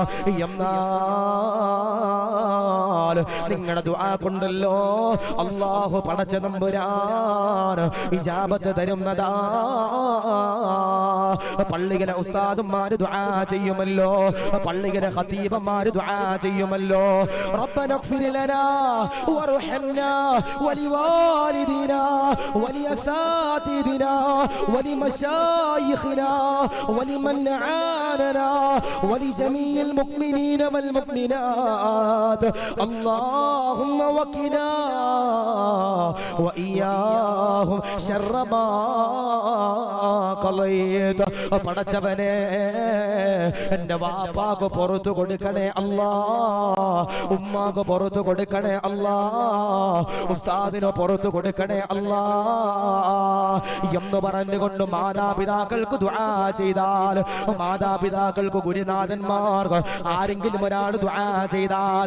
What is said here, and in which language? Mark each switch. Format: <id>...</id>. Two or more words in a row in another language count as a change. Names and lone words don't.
<ml>എന്നാൽ നിങ്ങളുടെ ദുആ കൊണ്ടല്ലോ അല്ലാഹു പടച്ച തമ്പുരാൻ ഇജാബത്ത് തരുന്നതാ. പള്ളിയിലെ ഉസ്താദുമാര് ദുആ ചെയ്യുമല്ലോ, പള്ളിയിലെ ഖതീബന്മാര് ദുആ ചെയ്യുമല്ലോ.</ml> <ar>റബ്ബന اغفر لنا وارحمنا ولوالدينا ولأساتذتنا ولمشايخنا ولمن عاننا ولجميع المؤمنين والمؤمنات اللهم وقنا وإياهم شر ما قضيت.</ar> <ml>പടച്ചവനെ എന്റെ വാപ്പാക്ക് പുറത്തു കൊടുക്കണേ അല്ലാ, ഉമ്മാക്ക് പുറത്തു കൊടുക്കണേ അല്ലാ, ഉസ്താദിന് പുറത്തു കൊടുക്കണേ അല്ലാ എന്ന് പറഞ്ഞുകൊണ്ട് മാതാപിതാക്കൾക്ക് ദുആ ചെയ്താൽ, മാതാപിതാക്കൾക്ക് ഗുരുനാഥന്മാർക്ക് ആരെങ്കിലും ഒരാൾ ദുആ ചെയ്താൽ</ml>